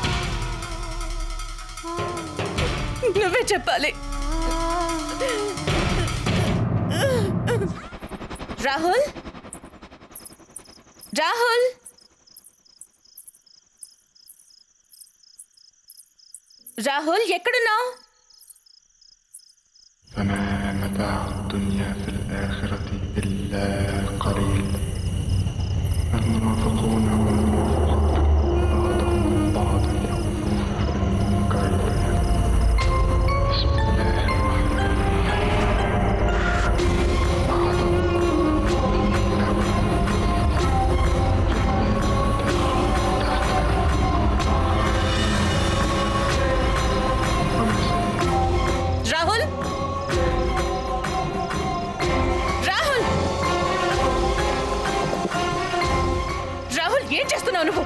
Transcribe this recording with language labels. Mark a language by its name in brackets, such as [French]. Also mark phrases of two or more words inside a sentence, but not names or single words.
[Telugu] నువ్వే చెప్పాలి. రాహుల్, రాహుల్, రాహుల్ ఎక్కడున్నావు? [Arabic] فما متاع الدنيا في الآخرة إلا قليل المنافقون والمنافقات بعضهم من بعض يأمرون بالمنكر بسم الله الرحمن [Telugu] రాహుల్, రాహుల్, రాహుల్ ఏం చేస్తున్నావు నువ్వు?